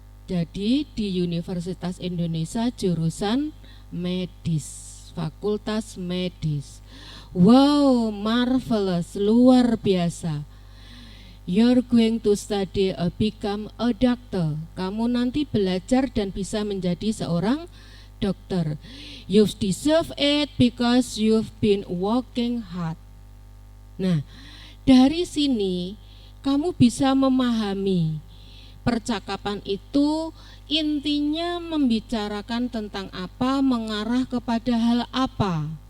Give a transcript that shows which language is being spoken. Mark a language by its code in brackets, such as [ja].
[id] Jadi di Universitas Indonesia jurusan medis, fakultas medis. [en] Wow, marvelous, [id] luar biasa. [en] You're going to study become a doctor. [id] Kamu nanti belajar dan bisa menjadi seorang dokter. [en] You've deserve it because you've been working hard. [id] Nah, dari sini kamu bisa memahami percakapan itu intinya membicarakan tentang apa, mengarah kepada hal apa.